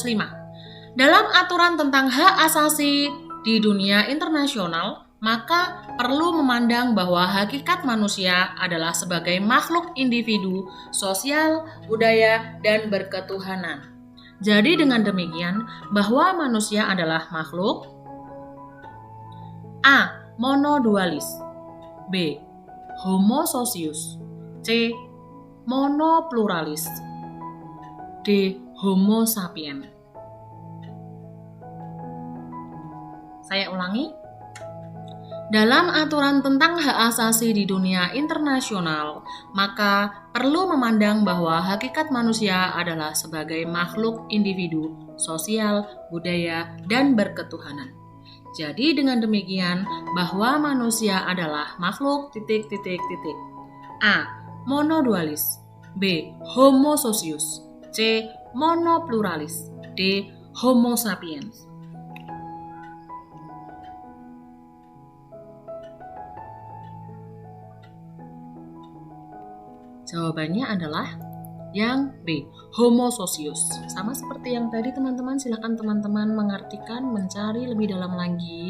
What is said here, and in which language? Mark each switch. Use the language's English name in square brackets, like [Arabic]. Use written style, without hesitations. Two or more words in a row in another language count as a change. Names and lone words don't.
[Indonesian] Dalam aturan tentang hak asasi di dunia internasional, maka perlu memandang bahwa hakikat manusia adalah sebagai makhluk individu, sosial, budaya, dan berketuhanan. Jadi dengan demikian, bahwa manusia adalah makhluk A. Monodualis. B. Homososius. C. Monopluralis. D. [Latin] Homo sapien. [Indonesian] Saya ulangi. Dalam aturan tentang hak asasi di dunia internasional, maka perlu memandang bahwa hakikat manusia adalah sebagai makhluk individu, sosial, budaya, dan berketuhanan. Jadi dengan demikian, bahwa manusia adalah makhluk A. Monodualis. B. Homososius. C. Monopluralis. D. [Latin] Homo sapiens. [Indonesian] Jawabannya adalah yang B, homososius. Sama seperti yang tadi teman-teman, silakan teman-teman mengartikan, mencari lebih dalam lagi.